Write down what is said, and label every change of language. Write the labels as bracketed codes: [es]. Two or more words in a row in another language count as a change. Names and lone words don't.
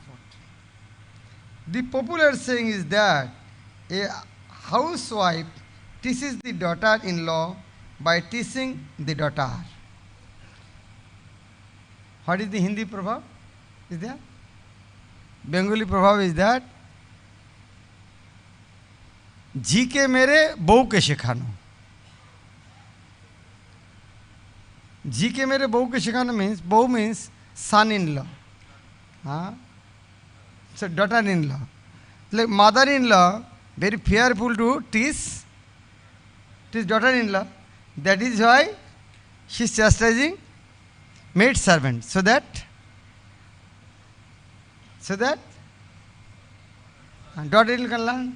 [en] The popular saying is that a housewife teaches the daughter-in-law by teaching the daughter. What is the Hindi prabhav? Is there? Bengali prabhav is that [bn] ঝি কে মেরে বউ কে শেখানো. ঝি কে মেরে বউ কে শেখানো [en] means बहू means son-in-law. So daughter-in-law. Like mother-in-law, very fearful to teach daughter-in-law. That is why she is chastising maid servant, so that daughter-in-law can learn.